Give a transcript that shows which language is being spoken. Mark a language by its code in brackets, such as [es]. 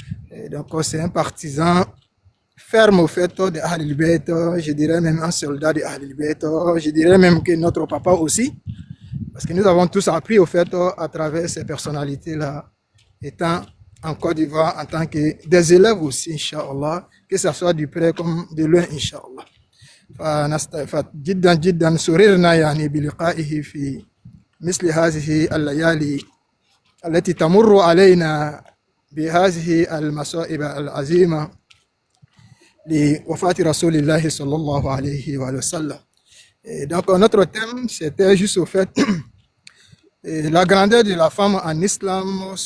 [fr] Et donc, c'est un partisan ferme au fait de Ahlul Bayt, je dirais même un soldat de Ahlul Bayt, je dirais même que notre papa aussi. Parce que nous avons tous appris au fait à travers ces personnalités-là, étant en Côte d'Ivoire en tant que des élèves aussi, Inch'Allah, que ce soit du près comme de loin, Inch'Allah. [ar] فجدا جدا سررنا يعني بلقائه في مثل هذه الليالي التي تمر علينا بهذه المصائب العظيمة لوفاة رسول الله صلى الله عليه وسلم. [fr] Et donc notre thème c'était juste au fait la grandeur de la femme en islam.